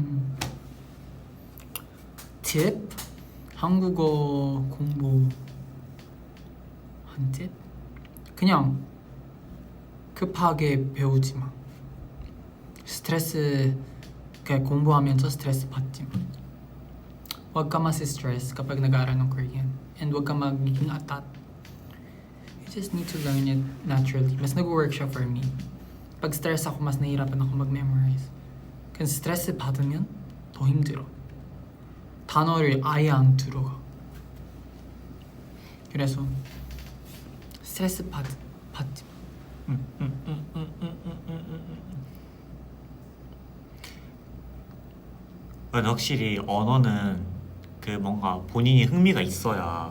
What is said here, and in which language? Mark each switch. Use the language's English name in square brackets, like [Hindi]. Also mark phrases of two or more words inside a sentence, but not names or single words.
[Korean] 팁? 한국어 공부 한 팁? 그냥 급하게 배우지 마. 스트레스 그냥 공부하면서 스트레스 받지 마. [Filipino] Huwag ka masi-stress kapag nag-aaral ng Korean. And huwag ka magiging atat. [English] You just need to learn it naturally. [Filipino] Mas nag-work siya [English] for me. [Filipino] Pag stress ako, mas nahihirapan ako mag-memorize. [Korean] Kasi 스트레스 받으면 더 힘들어. 단어를 아예 안 들어가. 그래서 스트레스 받지 마. 확실히 언어는 그 뭔가 본인이 흥미가 있어야